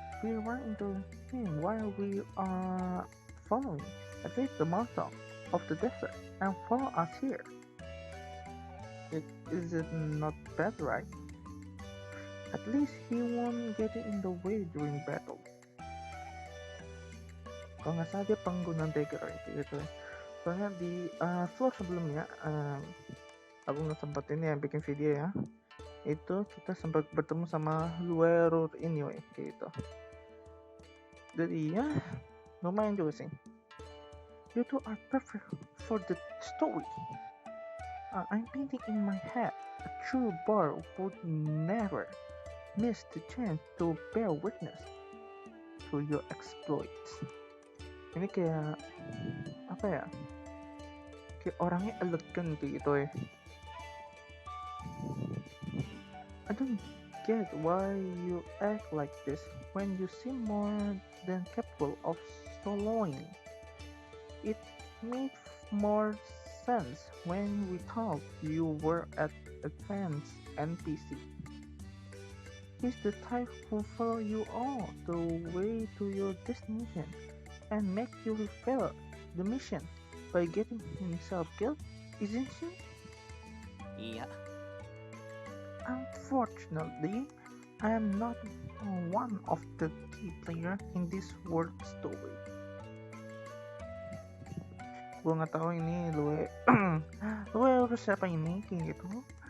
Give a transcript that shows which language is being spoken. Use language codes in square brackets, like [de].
[en] We ran into him while we are following at least the mouth of the desert and follow us here. Is it not bad, right? At least he won't get in the way during battle. [id] Kalau nggak salah dia pengguna dagger gitu. Soalnya di floor sebelumnya aku nggak sempat ini ya bikin video ya. Itu kita sempat bertemu sama Luerur ini gitu. Jadi ya lumayan juga sih. [en] You two are perfect for the story. I'm painting in my head. A true bard would never miss the chance to bear witness to your exploits. [id] Ini kayak apa ya? Kayak orangnya elegan gitu ya. [en] I don't get why you act like this when you seem more than capable of soloing. It makes more sense when we thought you were at advanced NPC. He's the type who follow you all the way to your destination and make you fail the mission by getting himself killed, isn't she? Yeah. Unfortunately, I am not one of the key players in this world story. [id] Gue nggak tahu ini lu harus siapa ini kayak gitu.